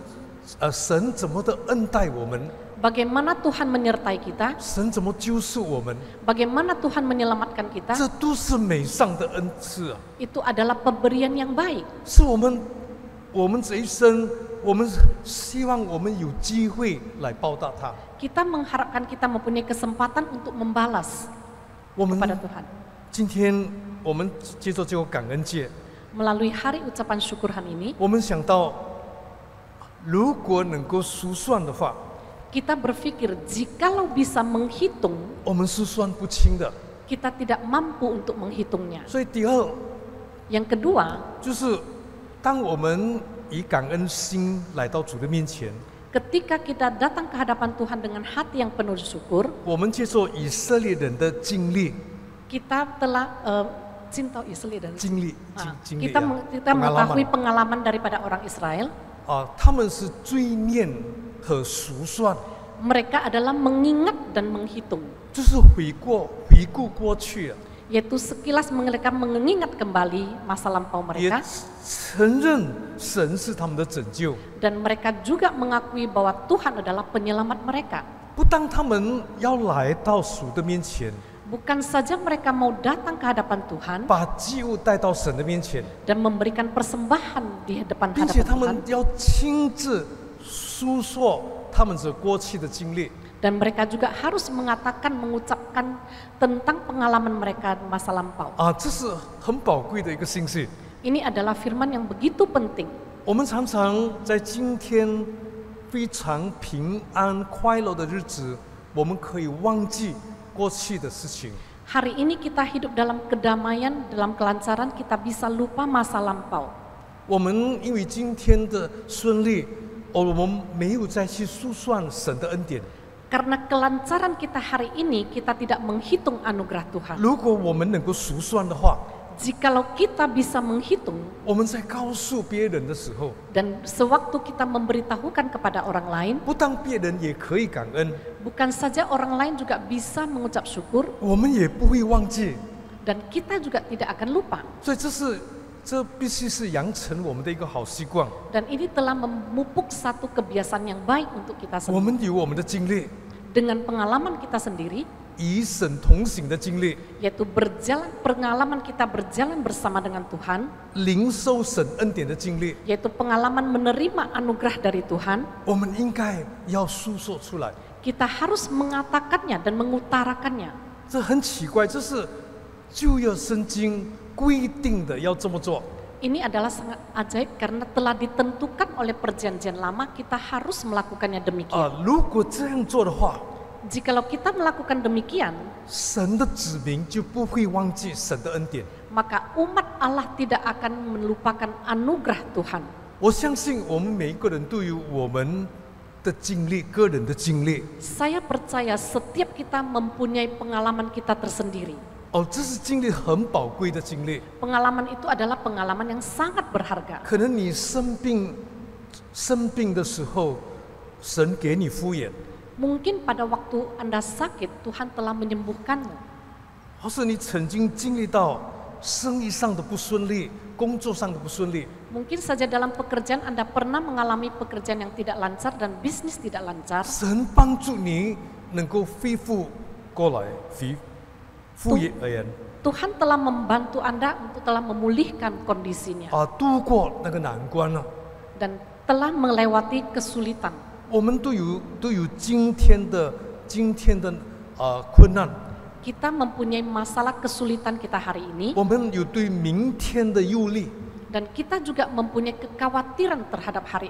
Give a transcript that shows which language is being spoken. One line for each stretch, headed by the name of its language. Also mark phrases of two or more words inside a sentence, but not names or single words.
Chinese: 神神怎么的恩待我们，
Indonesian: bagaimana Tuhan menyertai kita,
Chinese: 神怎么救赎我们，
Indonesian: bagaimana Tuhan menyelamatkan kita,
Chinese: 这都是美善的恩赐啊！
Indonesian: itu adalah pemberian yang baik.
Chinese: 是我们这一生，我们希望我们有机会来报答他。
Indonesian: Kita mengharapkan kita mempunyai kesempatan untuk membalas
Chinese: 我们
Indonesian: kepada Tuhan.
Chinese: 今天我们接着这个感恩节，
Indonesian: Melalui hari ucapan syukuran ini,
Chinese: 我们想到，如果能够数算的话，
Indonesian: kita berpikir jikalau bisa menghitung,
Chinese: 我们是算不清的。
Indonesian: kita tidak mampu untuk menghitungnya.
Chinese: 所以第二
Indonesian: Yang kedua,
Chinese: 就是，当我们以感恩心来到主的面前，
Indonesian: ketika kita datang ke hadapan Tuhan dengan hati yang penuh syukur,
Chinese: 我们接受以色列人的经历，
Indonesian: kita telah cinta Israel dan
Chinese: 经历
Indonesian: kita mengetahui pengalaman daripada orang Israel.
Chinese: 他们是追念和数算，
Indonesian: Mereka adalah mengingat dan menghitung,
Chinese: 就是回顾过去，
Indonesian: yaitu sekilas mereka mengingat kembali masa lampau
Chinese: 也
Indonesian: mereka,
Chinese: 承认神是他们的拯救。
Indonesian: dan mereka juga mengakui bahwa Tuhan adalah penyelamat mereka.
Chinese: 不当他们要来到主的面前，
Indonesian: Bukan saja mereka mau datang ke hadapan Tuhan
Chinese: 把祭物带到神的面前，
Indonesian: dan memberikan persembahan di depan
Chinese: 并且
Indonesian: hadapan
Chinese: 他
Indonesian: Tuhan,
Chinese: 们要亲自诉说他们这过去的经历。
Indonesian: dan mereka juga harus mengucapkan tentang pengalaman mereka masa lampau.
Chinese: 这是很宝贵的一个信息。
Indonesian: Ini adalah firman yang begitu penting.
Chinese: 我们常常在今天非常平安快乐的日子，我们可以忘记过去的事情。
Indonesian: Hari ini kita hidup dalam kedamaian, dalam kelancaran, kita bisa lupa masa lampau.
Chinese: 我们因为今天的顺利，我们没有再去数算神的恩典。
Indonesian: Karena kelancaran kita hari ini, kita tidak menghitung anugerah Tuhan.
Chinese: 如果我们能够数算的话，
Indonesian: Jikalau kita bisa menghitung,
Chinese: 我们在告诉别人的时候，
Indonesian: dan sewaktu kita memberitahukan kepada orang lain,
Chinese: 不但别人也可以感恩，
Indonesian: bukan saja orang lain juga bisa mengucap syukur,
Chinese: 我们也不会忘记。
Indonesian: dan kita juga tidak akan lupa.
Chinese: 所以这必须是养成我们的一个好习惯。
Indonesian: Dan ini telah memupuk satu kebiasaan yang baik untuk kita
Chinese: 我
Indonesian: semua.
Chinese: 们有我们的经历，
Indonesian: Dengan pengalaman kita sendiri,
Chinese: 与神同行的经历，
Indonesian: yaitu pengalaman kita berjalan bersama dengan Tuhan,
Chinese: 领受神恩典的经历，
Indonesian: yaitu pengalaman menerima anugerah dari Tuhan,
Chinese: 我们应该要诉说出来。
Indonesian: kita harus mengatakannya dan mengutarakannya.
Chinese: 这很奇怪，这是旧约圣经规定的要这么做。
Indonesian: Ini adalah sangat ajaib karena telah ditentukan oleh perjanjian lama, kita harus melakukannya demikian.
Chinese: 如果这样做的话，
Indonesian: Jikalau kita melakukan demikian,
Chinese: 神的子民就不会忘记神的恩典。
Indonesian: maka umat Allah tidak akan melupakan anugerah Tuhan.
Chinese: 我相信我们每一个人都有我们的经历，个人的经历。
Indonesian: Saya percaya setiap kita mempunyai pengalaman kita tersendiri.
Chinese: 这是经历很宝贵的经历。
Indonesian: Pengalaman itu adalah pengalaman yang sangat berharga.
Chinese: 可能你生病的时候，神给你复原；
Indonesian: Mungkin pada waktu Anda sakit, Tuhan telah menyembuhkanmu.
Chinese: 或是你曾经经历到生意上的不顺利，工作上的不顺利，
Indonesian: Mungkin saja dalam pekerjaan Anda pernah mengalami pekerjaan yang tidak lancar dan bisnis tidak lancar.
Chinese: 神帮助你能够恢复过来，复原，
Indonesian: Tuhan telah membantu Anda untuk telah memulihkan kondisinya
Chinese: 度过那个难关了。
Indonesian: dan telah melewati kesulitan.
Chinese: 我们都有今天的困难，
Indonesian: Kita mempunyai masalah kesulitan kita hari ini
Chinese: 我们有对明天的忧虑，
Indonesian: dan kita juga mempunyai kekhawatiran terhadap hari